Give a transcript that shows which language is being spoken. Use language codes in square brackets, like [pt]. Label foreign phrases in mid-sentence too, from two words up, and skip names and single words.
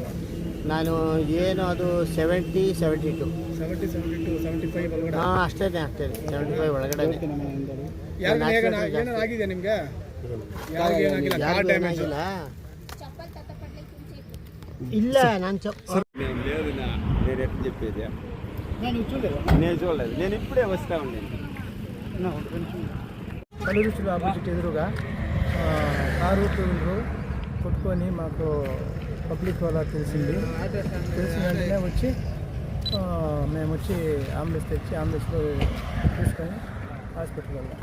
[kn] ನಾನು ಏನು ಅದು 70, 72, 75 ಒಳಗಡೆ? ಹಾಂ ಅಷ್ಟೇ 75 ಒಳಗಡೆ. ಏನಾಗಿದೆ ನಿಮಗೆ? ಇಲ್ಲ ನಾನು [te] నేను ఇప్పుడే వస్తా ఉండే కలురుచులు ఆపోజిట్ ఎదురుగా కారు టూరు కొట్టుకొని మాకు పబ్లిక్ వల్ల తెలిసిన వెంటనే వచ్చి మేము వచ్చి అంబులెన్స్ తెచ్చి అంబులెన్స్లో తీసుకొని హాస్పిటల్ వెళ్ళాం.